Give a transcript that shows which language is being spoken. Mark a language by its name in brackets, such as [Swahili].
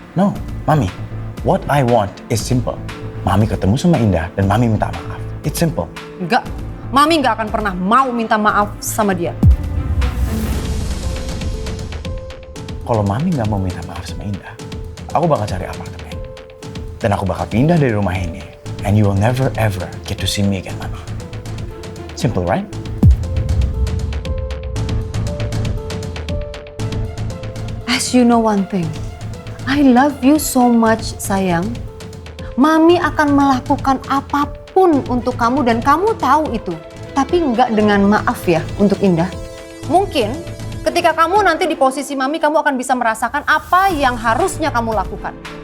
[English] No, Mami. What I want is simple. [Indonesian] Mami ketemu sama Indah dan Mami minta maaf. [English] It's simple. [Indonesian] Enggak. Mami nggak akan pernah mau minta maaf sama dia. Kalau Mami nggak mau minta maaf sama Indah, aku bakal cari apartemen. Dan aku bakal pindah dari rumah ini. [English] And you will never ever get to see me again, Mami. Simple, right? As you know one thing, I love you so much, sayang. [Indonesian] Mami akan melakukan apapun untuk kamu dan kamu tahu itu. Tapi nggak dengan maaf ya untuk Indah. Mungkin ketika kamu nanti di posisi Mami, kamu akan bisa merasakan apa yang harusnya kamu lakukan.